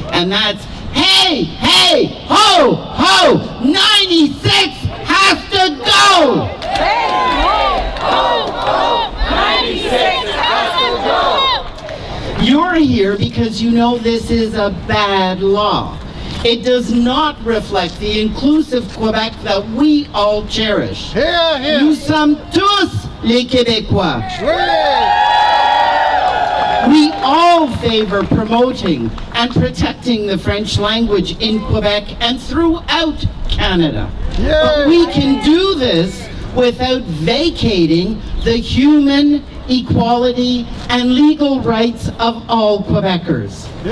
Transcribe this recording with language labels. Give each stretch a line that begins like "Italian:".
English: And that's, hey, hey, ho, ho, 96 has to go! Hey, ho, ho, ho, 96 has to go! You're here because you know this is a bad law. It does not reflect the inclusive Quebec that we all cherish. Here, here.
French: Nous sommes tous les Québécois.
English: We all favor promoting and protecting the French language in Quebec and throughout Canada. But we can do this without vacating the human equality and legal rights of all Quebecers.